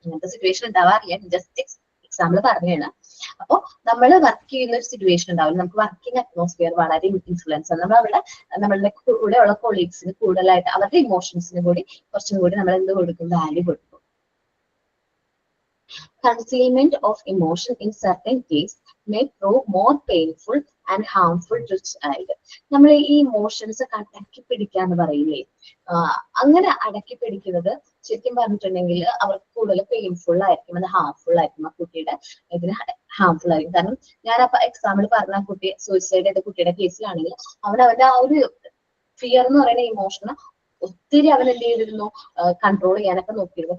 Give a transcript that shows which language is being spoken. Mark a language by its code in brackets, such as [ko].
[ml] അങ്ങനത്തെ സിറ്റുവേഷൻ ഉണ്ടാവാറില്ല, just example പറഞ്ഞാണ്. അപ്പൊ നമ്മൾ വർക്ക് ചെയ്യുന്ന ഒരു സിറ്റുവേഷൻ ഉണ്ടാവില്ല, നമുക്ക് വർക്കിംഗ് അറ്റ്മോസ്ഫിയർ വളരെ ഇൻഫ്ലുവൻസ് ആണ്. നമ്മളുടെ കൂടെ ഉള്ള കൊളീഗ്സിന് കൂടുതലായിട്ട് അവരുടെ ഇമോഷൻസിന് കൂടി കുറച്ചും കൂടി നമ്മൾ എന്ത് കൊടുക്കും, വാല്യൂ കൊടുക്കും. [en] Concealment of emotion in certain cases may prove more painful and harmful to child. [ml] നമ്മൾ ഈ ഇമോഷൻസ് അടക്കി പിടിക്കുക എന്ന് പറയില്ലേ, അങ്ങനെ അടക്കി പിടിക്കുന്നത് ശരിക്കും പറഞ്ഞിട്ടുണ്ടെങ്കിൽ അവർക്ക് കൂടുതൽ പെയിൻഫുൾ ആയിരിക്കും, അത് ഹാർംഫുൾ ആയിരിക്കും. ആ കുട്ടിയുടെ ഇതിന് ഹാർംഫുൾ ആയിരിക്കും. കാരണം ഞാനപ്പോ എക്സാമ്പിൾ പറഞ്ഞ കുട്ടി സൂയിസൈഡ് ചെയ്ത കുട്ടിയുടെ കേസിലാണെങ്കിൽ അവന്റെ ആ ഒരു ഫിയർ എന്ന് പറയുന്ന ഇമോഷനെ ഒത്തിരി അവൻ എന്ത് ചെയ്തിരുന്നു, കൺട്രോൾ ചെയ്യാനൊക്കെ നോക്കിയിരുന്നു.